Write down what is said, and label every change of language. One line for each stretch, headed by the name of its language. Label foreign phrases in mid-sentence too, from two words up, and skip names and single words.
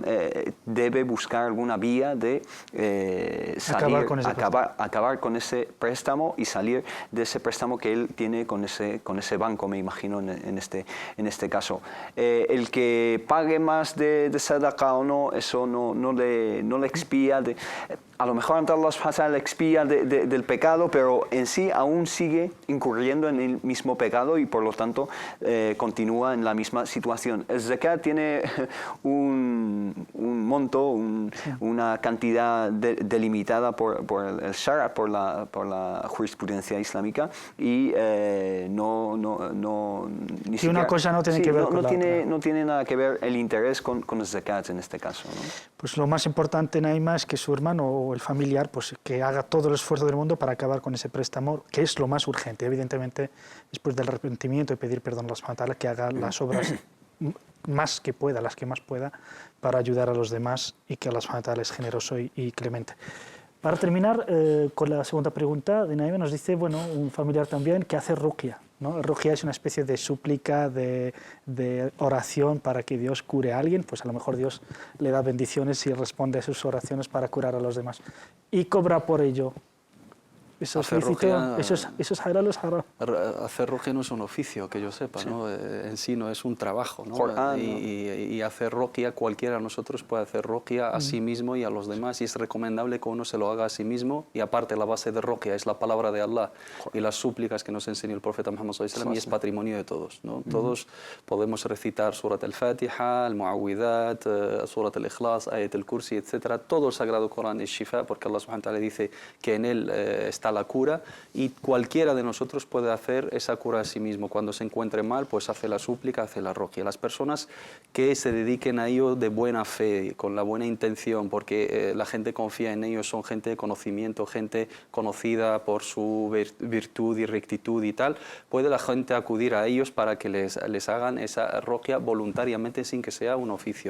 Spanish: Debe buscar alguna vía de acabar con ese préstamo y salir de ese préstamo que él tiene con ese banco, me imagino, en este caso. El que pague más de sadaqa o no, eso no le expía. A lo mejor ante
Arabic: الله سبحانه وتعالى
Spanish: expía del pecado, pero en sí aún sigue incurriendo en el mismo pecado y por lo tanto continúa en la misma situación. El zakat tiene un monto, una cantidad delimitada por el shara, por la jurisprudencia islámica, y ni siquiera, una cosa no tiene que ver con la otra. No tiene nada que ver el interés con el zakat en este caso, ¿no? Pues lo más importante, Naima, es que su hermano o el familiar, pues que haga todo el esfuerzo del mundo para acabar con ese préstamo, que es lo más urgente. Evidentemente, después del arrepentimiento y pedir perdón a
Arabic: الله سبحانه وتعالى,
Spanish: que haga las obras más que pueda, las que más pueda, para ayudar a los demás, y que
Arabic: الله سبحانه وتعالى
Spanish: es generoso y clemente. Para terminar con la segunda pregunta de Naima, nos dice, bueno, un familiar también que hace ruqya, ¿no? Ruqya es una especie de súplica, de oración para que Dios cure a alguien, pues a lo mejor Dios le da bendiciones y responde a sus oraciones para curar a los demás. Y cobra por ello. ¿Eso es lícito? ¿Eso es halal o es haram? Hacer ruqya no es un oficio, que yo sepa, sí. ¿No? En sí no es un trabajo, ¿no? Y hacer ruqya, cualquiera de nosotros puede hacer ruqya a sí mismo y a los demás, y es recomendable que uno se lo haga a sí mismo, y aparte la base de ruqya es la palabra de Allah y las súplicas que nos enseñó el profeta Muhammad
Arabic: صلى الله عليه وسلم,
Spanish: y es patrimonio de todos, ¿no? Todos podemos recitar Surat al-Fatiha, al-Mu'awwidat, Surat al-Ikhlas, Ayat al-Kursi, etc. Todo el Sagrado Corán es shifa, porque
Arabic: الله سبحانه وتعالى
Spanish: dice que en él está la cura, y cualquiera de nosotros puede hacer esa cura a sí mismo. Cuando se encuentre mal, pues hace la súplica, hace la ruqya. Las personas que se dediquen a ello de buena fe, con la buena intención, porque la gente confía en ellos, son gente de conocimiento, gente conocida por su virtud y rectitud y tal, puede la gente acudir a ellos para que les hagan esa ruqya voluntariamente, sin que sea un oficio.